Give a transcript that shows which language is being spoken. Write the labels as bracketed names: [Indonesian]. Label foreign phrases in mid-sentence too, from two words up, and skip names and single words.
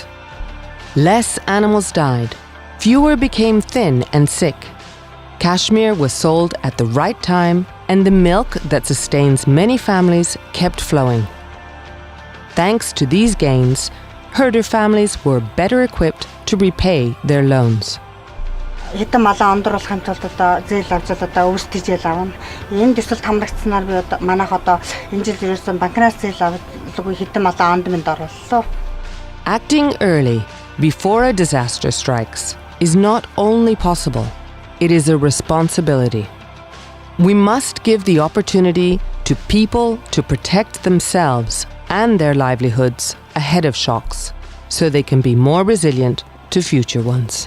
[English] Less animals died, fewer became thin and sick. Cashmere was sold at the right time, and the milk that sustains many families kept flowing. Thanks to these gains, herder families were better equipped to repay their loans. [Mongolian] Хэдэн малаа ондруулахын тулд одоо зээл авч одоо өвс тэжээл авна. Энэ төсөлд хамрагдсанаар би одоо манайх одоо энэ жил ерөөсөн банкнаас зээл авалгүй хэдэн малаа онд минь орууллаа. [English] Acting early, before a disaster strikes, is not only possible, it is a responsibility. We must give the opportunity to people to protect themselves and their livelihoods ahead of shocks, so they can be more resilient to future ones.